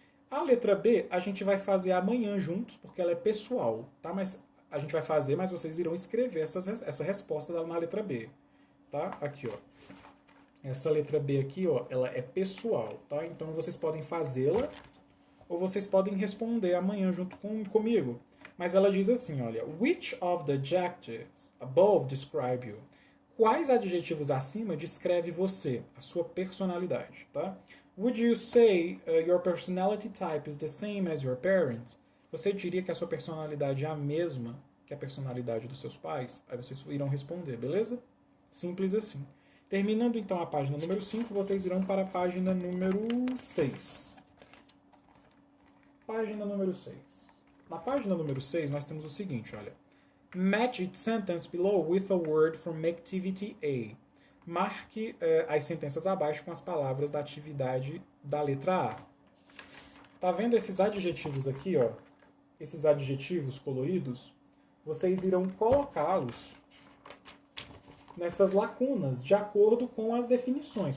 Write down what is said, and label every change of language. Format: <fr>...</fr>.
<pt>A letra B a gente vai fazer amanhã juntos, porque ela é pessoal, tá? Mas a gente vai fazer, mas vocês irão escrever essa resposta na letra B, tá? Aqui, ó. Essa letra B aqui, ó, ela é pessoal, tá? Então vocês podem fazê-la ou vocês podem responder amanhã junto comigo. Mas ela diz assim, olha,</pt> <en>which of the adjectives above describe you?</en> <pt>Quais adjetivos acima descreve você, a sua personalidade, tá?</pt> <en>Would you say your personality type is the same as your parents?</en> <pt>Você diria que a sua personalidade é a mesma que a personalidade dos seus pais? Aí vocês irão responder, beleza? Simples assim. Terminando então a página número 5, vocês irão para a página número 6. Página número 6. Na página número 6 nós temos o seguinte, olha.</pt> <en>Match each sentence below with a word from activity A.</en> <pt>Marque as sentenças abaixo com as palavras da atividade da letra A. Tá vendo esses adjetivos aqui, ó? Esses adjetivos coloridos? Vocês irão colocá-los nessas lacunas, de acordo com as definições.</pt>